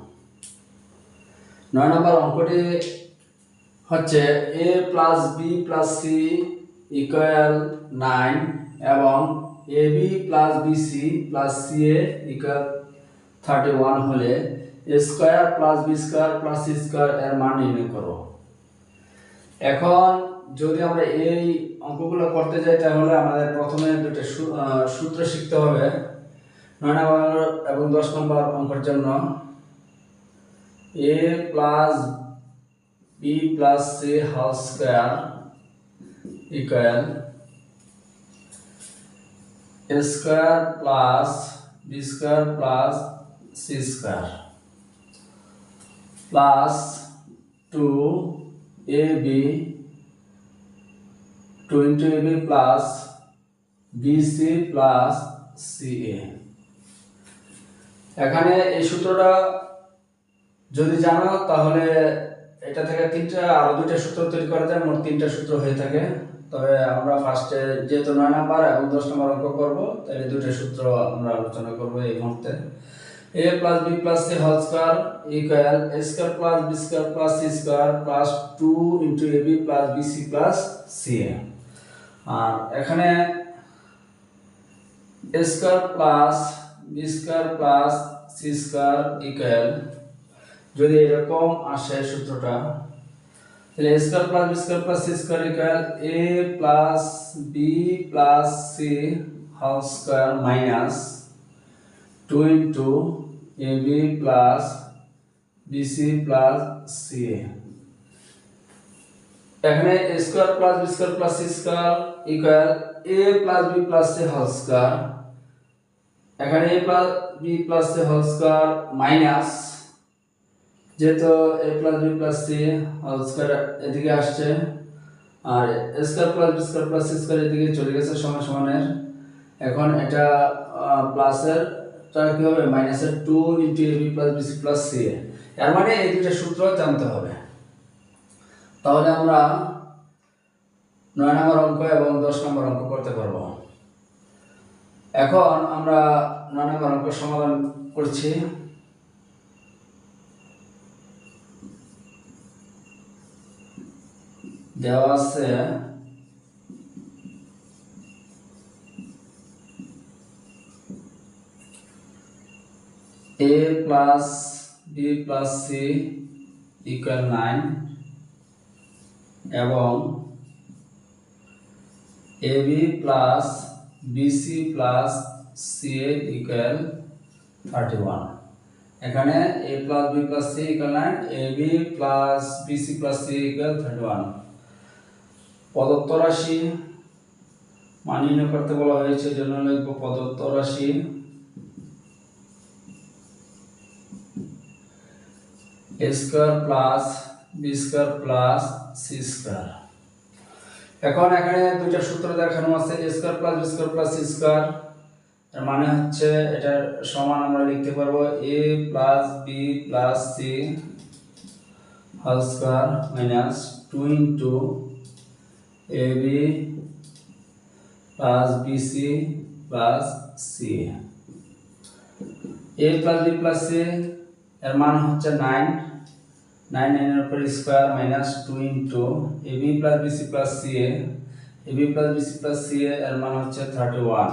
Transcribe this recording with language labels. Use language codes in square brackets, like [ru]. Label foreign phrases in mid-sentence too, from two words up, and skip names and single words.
[bn] 9 নম্বর অঙ্কটি হচ্ছে a + b + c = 9 এবং ab + bc + ca = 31 হলে a² + b² + c² এর মান নির্ণয় করো। এখন যদি আমরা এই অঙ্কগুলো করতে যাই তাহলে আমাদের প্রথমে দুটো সূত্র শিখতে হবে 9 নম্বর এবং 10 নম্বর অঙ্কের জন্য। [en] a + b + c² = a² + b² + c² plus 2ab plus bc plus ca। [bn] এখানে এই সূত্রটা যদি জানো তাহলে এটা থেকে আরো দুইটা সূত্র তৈরি করা যায়, মোট 3টা সূত্র হয়ে থাকে। তবে আমরা ফার্স্টে যেহেতু 9 নম্বর এবং 10 নম্বর অঙ্ক করব, তাহলে দুইটা সূত্র আমরা আলোচনা করব এই মুহূর্তে। [en] a + b + c² = a² + b² + c² plus 2 ab plus bc plus ca। [bn] আর এখানে [en] a² plus b² plus c² [bn] যদি এরকম আসে সূত্রটা, তাহলে [en] a² plus b² plus c² = a plus b plus c whole square minus 2 into ab plus bc plus ca। এখানে a² plus b² plus c² = a plus b plus c whole square। এখানে a plus b plus c whole square minus যেহেতু a plus b plus c whole square [bn] এদিকে আসছে আর [en] a² plus b² plus c² [bn] এদিকে চলে গেছে সমান সমানের। এখন এটা প্লাসের কি হবে, মাইনাসের [en] 2 into ab plus bc plus ca। [bn] এর মানে এই দুটো সূত্র জানতে হবে, তাহলে আমরা 9 নম্বর অঙ্ক এবং 10 নম্বর অঙ্ক করতে পারবো। এখন আমরা 9 নম্বর অঙ্ক সমাধান করছি। দেওয়া আছে [en] a plus b plus c = 9 এবং ab plus bc plus ca = 31। এখানে a plus b plus c = 9, ab plus bc plus c = 31। [bn] প্রদত্ত রাশি মান নির্ণয় করতে বলা হয়েছে, জন্য লিখব প্রদত্ত রাশি [en] a² plus b² plus c²। [bn] এখন এখানে দুইটা সূত্র দেখানো আছে, [en] a² plus b² plus c²। [bn] এর মানে হচ্ছে এটার সমান আমরা লিখতে পারবো [en] a plus b plus c whole square minus 2 into ab plus bc plus c। a plus b plus c [bn] এর মান হচ্ছে 9, 9 এর উপর [en] square minus 2 into ab plus bc plus ca, ab plus bc plus ca [bn] এর মান হচ্ছে 31।